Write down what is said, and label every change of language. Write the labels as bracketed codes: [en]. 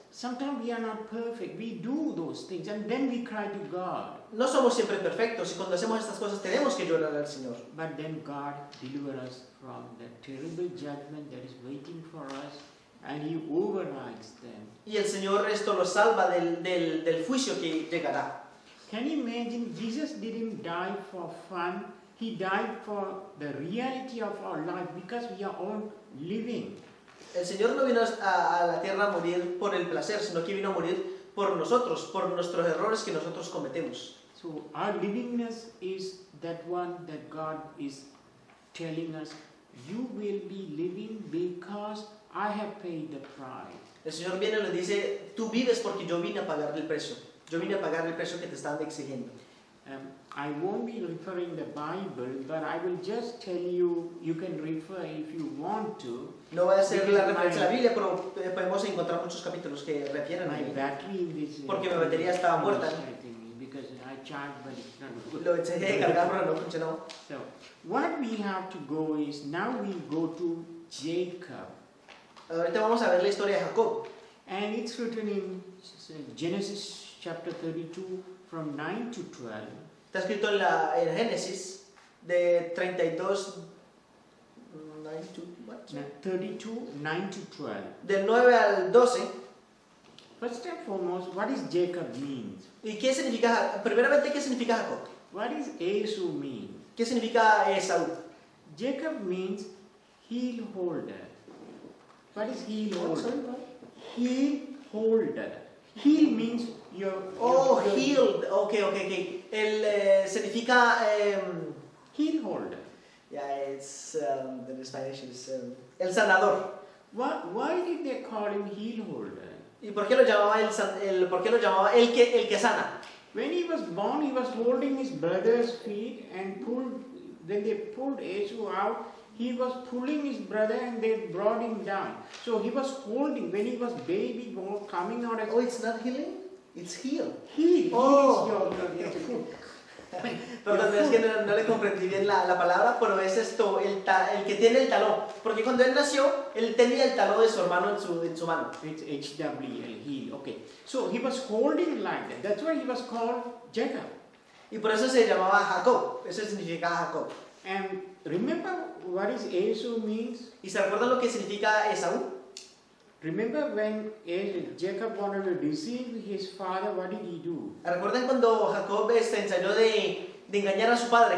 [en] Sometimes we are not perfect. We do those things and then we cry to God. [es] No somos siempre perfectos y cuando hacemos estas cosas tenemos que llorar al Señor. [en] But then God delivers us from the terrible judgment that is waiting for us and He overrides them. [es] Y el Señor esto lo salva del juicio que llegará. [en] Can you imagine? Jesus didn't die for fun. He died for the reality of our life because we are all living. [es] El Señor no vino a la tierra a morir por el placer, sino que vino a morir por nosotros, por nuestros errores que nosotros cometemos. [en] So our livingness is that one that God is telling us, you will be living because I have paid the price. [es] El Señor viene y le dice, tú vives porque yo vine a pagar el precio. Yo vine a pagar el precio que te están exigiendo. [en] I won't be referring the Bible, but I will just tell you, you can refer if you want to. [es] No va a ser la referencia a la Biblia, pero podemos encontrar muchos capítulos que refieren a [en] My [es] él. [en] battery in this [es] Porque mi batería estaba muerta. [en] I think, because I charged, but it's not good. [es] Lo eché de cargar, pero no funcionó. [en] So, what we have to go is, now we go to Jacob. [es] Ahorita vamos a ver la historia de Jacob. [en] And it's written in Genesis chapter 32 from 9 to 12. [es] Está escrito en Génesis de 32, 9 [en] to, what? 32, 9 to 12. [es] Del 9 al 12. [en] First and foremost, what does Jacob means? [es] ¿Y qué significa, primeramente, qué significa Jacob? [en] What does Esau mean? [es] ¿Qué significa Esaú? [en] Jacob means heel holder. What is heel holder? Heel holder. Heel means your... Oh, your- healed. Ok. [es] El significa... [en] Heel holder. Yeah, it's the Spanish is [es] el sanador. [en] Why did they call him heel holder? [es] ¿Y por qué lo llamaba por qué lo llamaba el que sana? [en] When he was born, he was holding his brother's feet and when they pulled Esau out, he was pulling his brother and they brought him down. So he was holding, when he was baby, coming out as Oh, it's not healing? It's heal. heel. Oh. Heel is your foot. [es] Perdón, es que no le comprendí bien la palabra, pero es esto, el que tiene el talón. Porque cuando él nació, él tenía el talón de su hermano en su mano. [en] It's HWL, heel. Okay. So he was holding like that. That's why he was called Jacob. [es] Y por eso se llamaba Jacob. Eso significa Jacob. [en] And remember what is Esau means? [es] ¿Y se recuerdan lo que significa Esaú? [en] Remember when Jacob wanted to deceive his father, what did he do? [es] ¿Recuerdan cuando Jacob ensayó de engañar a su padre?